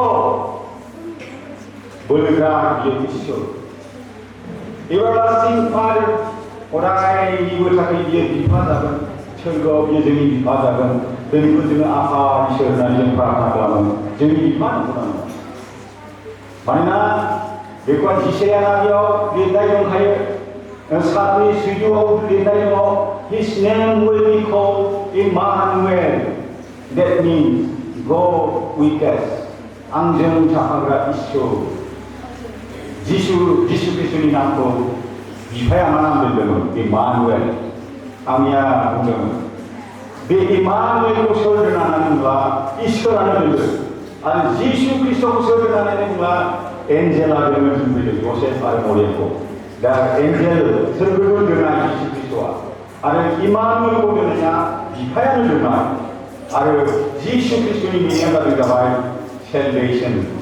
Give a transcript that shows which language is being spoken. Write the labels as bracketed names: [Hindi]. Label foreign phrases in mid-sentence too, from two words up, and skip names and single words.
[Bodo] गड बोलोग्रा बियो इसोर एभारलास्टिं फादार अरायनिबो थाखाय बियो बिफा जागोन सोरगोआव बियो जोंनि बिफा जागोन दिनैबो जोङो आफा इसोर होननानै जों प्रार्थना खालामो जोंनि बिफा नंगौना नङा मानोना बेखौ जिसाया बेयाव लिरनाय दंखायो सातनि सुजुआव लिरनाय दङ [English] His name will be called Emmanuel that means God with us [Bodo] आंजों थाफाग्रा इसोर जिसु ख्रिस्टनि नामखौ बिफाया मा नाम दोनदोंमोन इमानुएल आंनिया बुंदोंमोन बे इमानुएलखौ सोर दोननानै बुंब्ला इसोरानो दोनदों आरो जिसु ख्रिस्टखौ सोर दोननानै बुंब्ला एन्जेला दोनदों जसेफ आरो मरियमखौ दा एन्जेल सोरगोआव दोननाय जिसु ख्रिस्टआ आरो इमानुएलखौ दोननाया बिफायानो दोननाय आरो जिसु ख्रिस्टनि मिनिंआ जाबाय सेलभेशन